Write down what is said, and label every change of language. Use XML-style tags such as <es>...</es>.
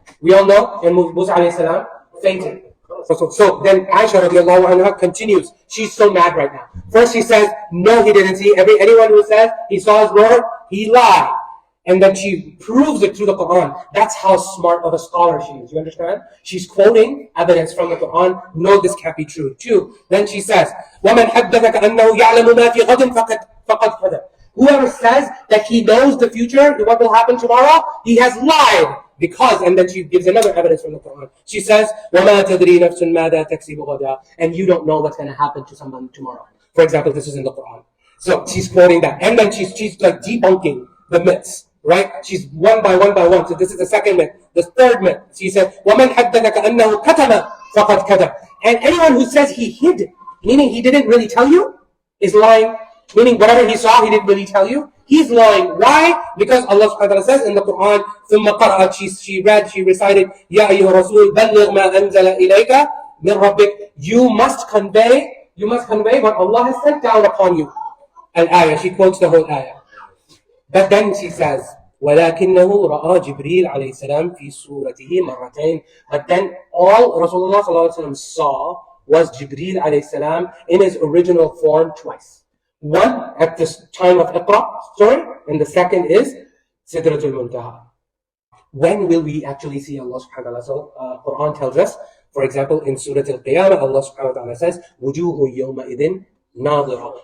<en>We all know, and Musa alayhi salam fainted. So then Aisha radiallahu anha continues. She's so mad right now. First she says, no, he didn't see. Anyone who says he saw his Lord, he lied. And then she proves it through the Quran. That's how smart of a scholar she is. You understand? She's quoting evidence from the Quran. No, this can't be true. Two, then she says,</en> <ar>وَمَنْ حَدَّثَكَ أَنَّهُ يَعْلَمُ مَا فِي غَدٍ فَقَدْ كَذَبَ.</ar> <en>Whoever says that he knows the future, what will happen tomorrow, he has lied. Because, and then she gives another evidence from the Quran. She says,</en> <ar>وَمَا تَدْرِي نَفْسٌ مَاذَا تَكْسِبُ غَدًا.</ar> <en>And you don't know what's going to happen to someone tomorrow. For example, this is in the Quran. So she's quoting that. And then she's like debunking the myths. Right? She's one by one. So this is the second myth. The third myth.</en> <ar>She said, وَمَنْ حَدَّثَكَ أَنَّهُ كَتَمَ فَقَدْ كَتَمَ.</ar> <en>And anyone who says he hid, meaning he didn't really tell you, is lying. Meaning whatever he saw, he didn't really tell you. He's lying. Why? Because Allah subhanahu wa ta'ala says in the Quran,</en> <ar>ثُمَّ قَرَأَتْ,</ar> <en>she recited,</en> <ar>يَا أَيُّهَا الرَّسُولُ بَلِّغْ مَا أَنزَلَ إِلَيْكَ مِنْ رَبِّكَ.</ar> <en>You must convey what Allah has sent down upon you. Al-ayah. She quotes the whole ayah. But then she says,</en> <ar>وَلَكِنَّهُ رَأَى جِبْرِيلَ عَلَيْهِ السَّلَامِ فِي صُورَتِهِ مَرَّتَيْنِ.</ar> <en>But then all Rasulullah sallallahu alaihi wasallam saw was Jibreel alayhi salam in his original form twice. One at the time of Iqra story, and the second is Sidratul Muntaha. When will we actually see Allah subhanahu wa ta'ala? So Quran tells us, for example, in Surah Al-Qiyamah, Allah subhanahu wa ta'ala says,</en> <ar>وُجُوهُ يَوْمَئِذٍ نَاظِرَةٌ.</ar>